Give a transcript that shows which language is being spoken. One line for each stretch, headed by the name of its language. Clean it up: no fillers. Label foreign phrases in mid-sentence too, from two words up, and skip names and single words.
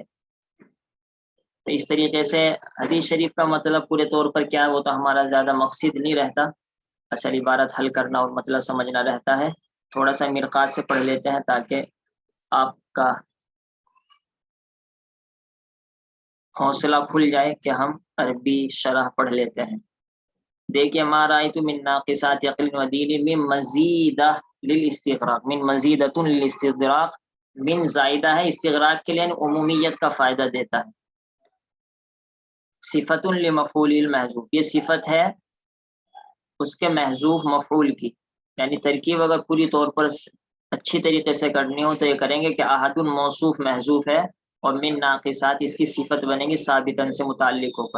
Urdu: تو اس طریقے سے حدیث شریف کا مطلب پورے طور پر کیا ہے وہ تو ہمارا زیادہ مقصد نہیں رہتا، اصل عبارت حل کرنا اور مطلب سمجھنا رہتا ہے. تھوڑا سا مرقات سے پڑھ لیتے ہیں تاکہ آپ کا حوصلہ کھل جائے کہ ہم عربی شرح پڑھ لیتے ہیں. دیکھیے
Arabic: ما رأیت من ناقصات عقل و دین من مزیدہ للاستغراق، من مزیدۃ للاستغراق،
Urdu: من زائدہ ہے استغراق کے لیے عمومیت کا فائدہ دیتا ہے.
Arabic: صفت لمفعول المحذوف،
Urdu: یہ صفت ہے اس کے محذوف مفعول کی، یعنی ترکیب اگر پوری طور پر اچھی طریقے سے کرنی ہو تو یہ کریں گے کہ احد موصوف محذوف ہے اور
Arabic: من ناقصات
Urdu: اس کی صفت بنے گی ثابتن سے متعلق ہو کر.